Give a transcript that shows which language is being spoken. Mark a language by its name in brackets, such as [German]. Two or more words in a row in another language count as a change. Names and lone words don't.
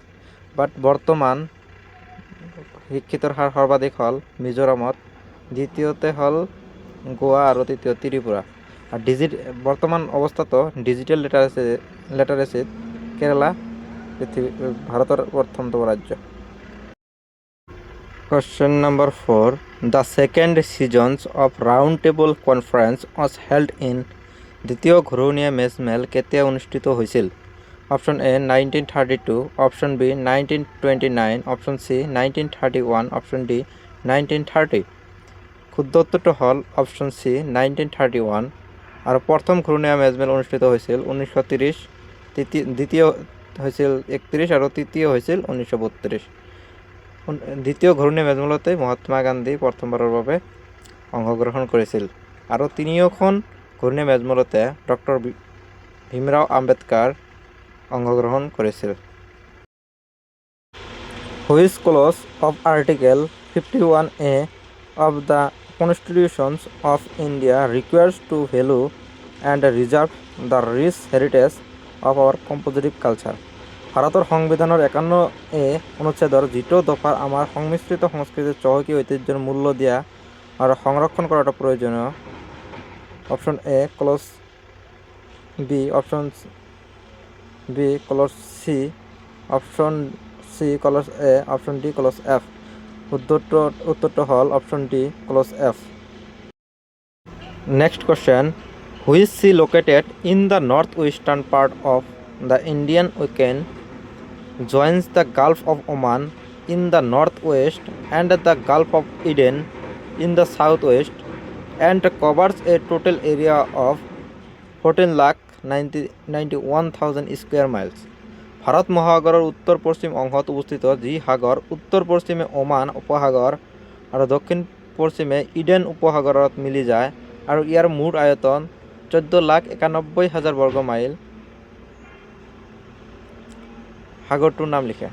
[Assamese] বাট বৰ্তমান শিক্ষিতৰ হাৰ সৰ্বাধিক হ'ল মিজোৰামত, দ্বিতীয়তে হ'ল গোৱা আৰু তৃতীয় ত্ৰিপুৰা। আৰু বৰ্তমান অৱস্থাতো [English] digital literacy [Assamese] কেৰালা ভাৰতৰ প্ৰথমতম ৰাজ্য। [English] Question number 4, the second seasons of Round Table Conference was held in [Assamese] দ্বিতীয় ঘূৰণীয়া মেজমেল কেতিয়া অনুষ্ঠিত হৈছিল? অপশ্যন এ 1932, অপশ্যন বি 1929, অপশ্যন চি 1931, অপশ্যন ডি 1930। উত্তৰটো হ'ল অপশ্যন চি 1931। আৰু প্ৰথম ঘূৰণীয়া মেজমেল অনুষ্ঠিত হৈছিল 1930, দ্বিতীয় হৈছিল 31 আৰু তৃতীয় হৈছিল 1932। দ্বিতীয় ঘূৰণীয়া মেজমেলতে মহাত্মা গান্ধী প্ৰথমবাৰৰ বাবে অংশগ্ৰহণ কৰিছিল আৰু তিনিওখন ঘূৰণীয়া মেজমেলতে ডক্টৰ ভীমৰাও আম্বেদকাৰ অংশগ্ৰহণ কৰিছিল। [English] which clause of article 51A of the Constitution of India requires to value and reserve the rich heritage of our compositive culture? [Assamese] ভাৰতৰ সংবিধানৰ 51A অনুচ্ছেদৰ যিটো দফাৰ আমাৰ সংমিশ্ৰিত সংস্কৃতিৰ চহকী ঐতিহ্যৰ মূল্য দিয়া আৰু সংৰক্ষণ কৰাটো প্ৰয়োজনীয়? অপশ্যন এ ক্লজ বি, অপশ্যন বি ক্লজ চি, অপশ্যন চি ক্লজ এ, অপশ্যন ডি ক্লজ এফ। উত্তৰটো হ'ল অপশ্যন ডি ক্লজ এফ। [English] next question, which sea located in the north eastern part of the Indian ocean joins the Gulf of Oman in the northwest and the Gulf of Eden in the southwest and covers a total area of 14,91,000 square miles? [Assamese] ভাৰত মহাসাগৰৰ উত্তৰ পশ্চিম অংশত অৱস্থিত যি সাগৰ উত্তৰ পশ্চিমে ওমান উপসাগৰ আৰু দক্ষিণ পশ্চিমে ইডেন উপসাগৰত মিলি যায় আৰু ইয়াৰ মুঠ আয়তন 14,91,000 বৰ্গ মাইল। সাগৰটোৰ নাম লিখে।